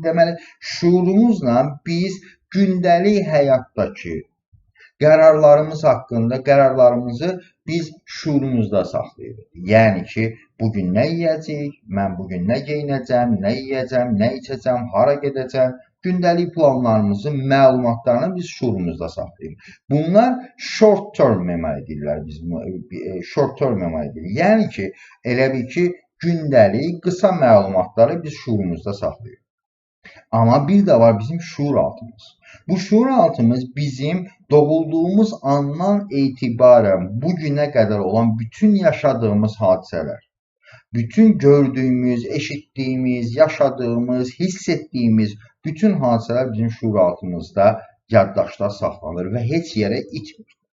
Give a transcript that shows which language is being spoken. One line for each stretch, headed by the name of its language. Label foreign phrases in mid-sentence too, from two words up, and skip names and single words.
Azerbaijani: Deməli, şuurumuzla biz gündəlik həyatdakı qərarlarımız haqqında qərarlarımızı biz şuurumuzda saxlayırıq. Yəni ki, bugün nə yeyəcəyik, mən bugün nə geyinəcəm, nə yeyəcəm, nə içəcəm, hara gedəcəm, gündəlik planlarımızın məlumatlarını biz şuurumuzda saxlayırıq. Bunlar
English: short term memory
Azerbaijani: deyirlər biz.
English: Short term memory
Azerbaijani: deyirlər. Yəni ki, elə bil ki, gündəlik qısa məlumatları biz şuurumuzda saxlayırıq. Amma bir də var bizim şuuraltımız. Bu şuuraltımız bizim doğulduğumuz andan etibarən bugünə qədər olan bütün yaşadığımız hadisələr, bütün gördüyümüz, eşitdiyimiz, yaşadığımız, hiss etdiyimiz bütün hadisələr bizim şuuraltımızda, yaddaşda saxlanır və heç yerə itmir.